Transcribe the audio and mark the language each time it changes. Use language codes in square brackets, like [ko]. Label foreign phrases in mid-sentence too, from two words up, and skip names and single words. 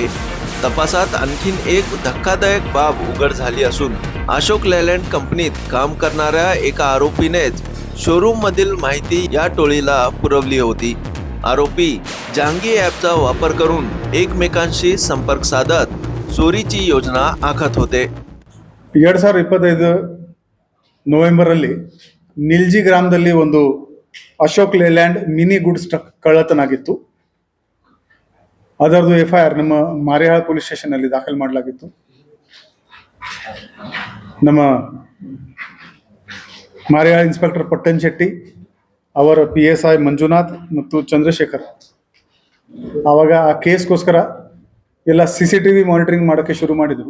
[mr] तपासात आणखीन एक धक्कादायक बाब उघड झाली असून अशोक लेलँड कंपनीत काम करणाऱ्या एका आरोपीनेच शोरूम मधील माहिती या टोळीला पुरवली होती. आरोपी जांगी ॲपचा वापर करून एकमेकांशी संपर्क साधत चोरीची योजना आखत होते. [kn] 2025 ನವೆಂಬರಲ್ಲಿ ನಿಲ್ಜಿ ಗ್ರಾಮದಲ್ಲಿ ಒಂದು ಅಶೋಕ್ ಲೇಲ್ಯಾಂಡ್ [en] mini goods truck [kn] ಕಳ್ಳತನ ಆಗಿತ್ತು. ಅದರದ್ದು FIR ನಮ್ಮ ಮಾರಿಹಾಳ [en] police station [kn] ಅಲ್ಲಿ ದಾಖಲು ಮಾಡಲಾಗಿತ್ತು. ನಮ್ಮ ಮಾರಿಹಾಳ ಇನ್ಸ್ಪೆಕ್ಟರ್ ಪಟ್ಟಣ್ ಶೆಟ್ಟಿ, ಅವರ PSI ಮಂಜುನಾಥ್ ಮತ್ತು ಚಂದ್ರಶೇಖರ್ ಆವಾಗ ಆ ಕೇಸ್ಗೋಸ್ಕರ ಎಲ್ಲ [en] CCTV monitoring [kn] ಮಾಡೋಕ್ಕೆ ಶುರು ಮಾಡಿದರು.